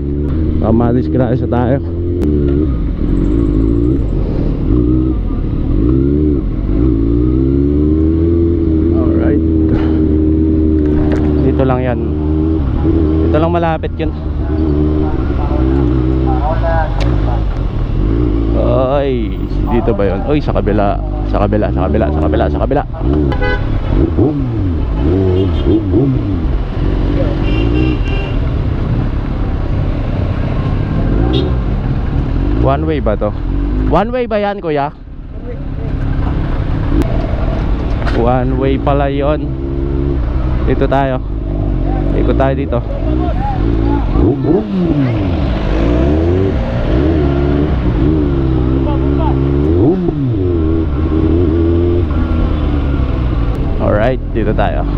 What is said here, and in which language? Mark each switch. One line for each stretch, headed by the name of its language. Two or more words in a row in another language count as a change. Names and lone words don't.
Filipino: Baka madisgrasya tayo. Alright. Dito lang yan. Dito lang malapit yun. Ay, dito ba yun? Uy, sa kabila. Sa kabila, sa kabila, sa kabila, sa kabila.
English: One way
Filipino: ba to?
English: One way
Filipino: ba yan kuya?
English: One way
Filipino: pala yon. Dito tayo. Ikot tayo dito. Alright, dito tayo.